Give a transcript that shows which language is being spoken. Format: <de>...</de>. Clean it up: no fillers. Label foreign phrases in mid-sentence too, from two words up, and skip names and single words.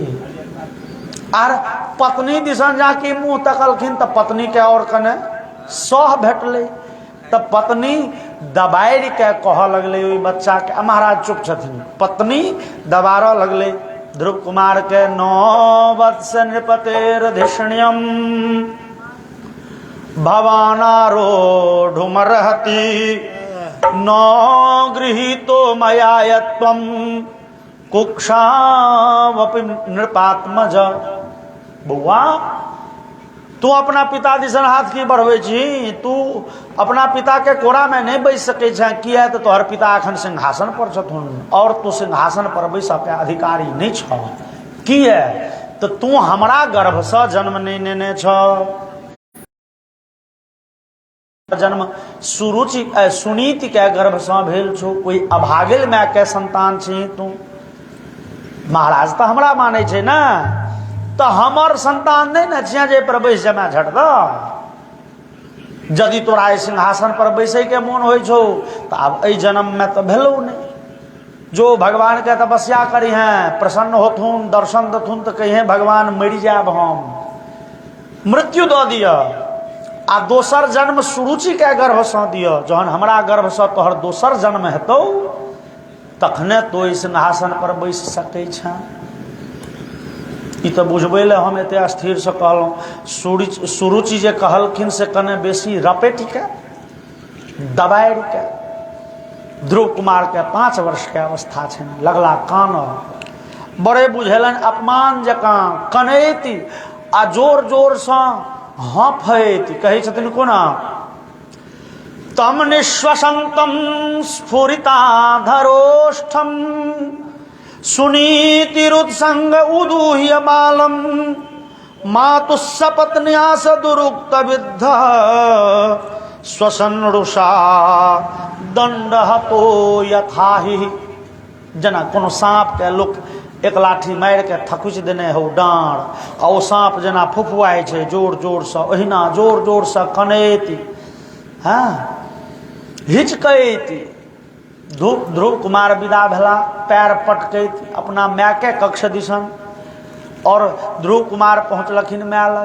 <mai>आर पत्नी दिसन जाके मुंह तकलखिन तो पत्नी के और कने सह भेटले। तब पत्नी दबाड़ के कह लगले ओई बच्चा के, महाराज चुप छथिन। पत्नी दबाड़ लगले ध्रुव कुमार के,</mai> <sa>9 वत्स नृपतेर्धिष्ण्यम भवानारोढुमर्हति न गृहीतो मया यत्वं कुक्षावपि नृपात्मज।</sa> <mai>बउआ तू अपना पिता दिसन हाथ की बढ़वे छी, तू अपना पिता के कोरा में नहीं बैस सके छे। किया तो तोहर पिता अखन सिंहासन पर छथुन, और तू सिंहासन पर बैस के अधिकारी नहीं छ। किया तो तू हमरा गर्भ से जन्म नहीं नेने छ। जन्म सुनीति के गर्भ से भेल छो, कोई अभागिल माय के संतान छी तू। महाराज तो हमरा माने छे ना, तो हमर संतान नहीं न छिया जे पर बैस जमा झट द। यदि तोरा सिंहासन पर बैसे के मन हो छो तो अब ए जन्म में तो भेलो नहीं। जो भगवान के तपस्या करी हैं, प्रसन्न होथुन, दर्शन दथुन तो कहे भगवान मरि जाब, हम मृत्यु दो दिया। आ दोसर जन्म सुरुचि के गर्भ से दियो। जहन हमरा गर्भ से तोहर दोसर जन्म हेतौ तखने तो सिंहासन पर बैस सकै छ। ई तो बुझबै ले हम एते स्थिर से कहलहुँ। सुरुचि जे कहलखिन से कने बेसी रपेट के दबाड़ के। ध्रुव कुमार के 5 वर्ष के अवस्था छनि, लगला कान बड़े बुझेलन अपमान जकाँ कनैती आ जोर जोर से हाँफैत कहै छथिन कोना,</mai> <sa>तम निश्वसंतम स्फुरिताधरोष्ठम सुनीतिरुत्संग उदूह्य बालम मातुस्सपत्न्यास दुरुक्त विद्ध स्वसन्रुषा दंडहतो यथाहि।</sa> <mai>जना कोनो सांप के लोक एक लाठी मार के थकुच देने हो डाँड़, और वो सांप जना फुफुआई छे जोर जोर से, ओहिना जोर जोर से कनैती हाँ हिचकैती। ध्रुव कुमार विदा भेला, पैर पटकैत अपना माय के कक्ष दिसन, और ध्रुव कुमार पहुँचलखिन माय लग।</mai>